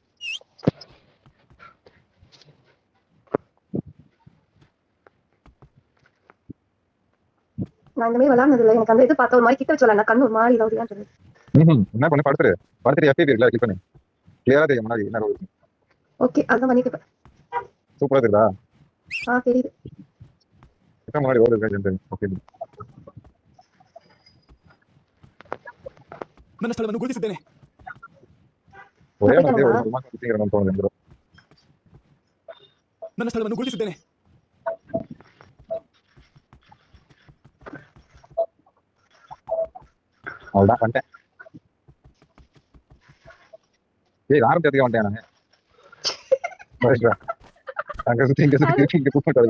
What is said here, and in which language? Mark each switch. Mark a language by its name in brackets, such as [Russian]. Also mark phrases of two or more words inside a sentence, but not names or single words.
[Tamil] நான் இந்த மாதிரி விளாட்னது இல்லை எனக்கு அந்த இது பார்த்த ஒரு மாதிரி கிட்ட வச்சு விளாட்னா கண்ணு ஒரு மாதிரி இதாகுதுதான் தெரியுது என்ன பண்ணு படுத்துரு எஃப்டிபி இருக்குல்ல கிளிக் பண்ணு கிளியரா தெரியும் முன்னாடி என்ன ரோல் ஓகே அதான் பண்ணிட்டு சூப்பரா தெரியுதா தெரியுது கிட்ட முன்னாடி ரோல் இருக்கு ஓகே [Kannada] ನನ್ನ ಸ್ಥಳವನ್ನು ಗುರುತಿಸಿದ್ದೇನೆ [Tamil] ஒரே மாதிரி ஒரு மாசம் சுத்திக்கிறேன் தோணுது [Kannada] ನನ್ನ ಸ್ಥಳವನ್ನು ಗುರುತಿಸಿದ್ದೇನೆ [Tamil] அவ்வளோதான் வந்துட்டேன் ஏய் ஆரம்பிச்சதுக்கே வந்துட்டேன் நான் அங்க சுத்தி இங்க சுத்தி இங்க கூப்பிட்டு வருது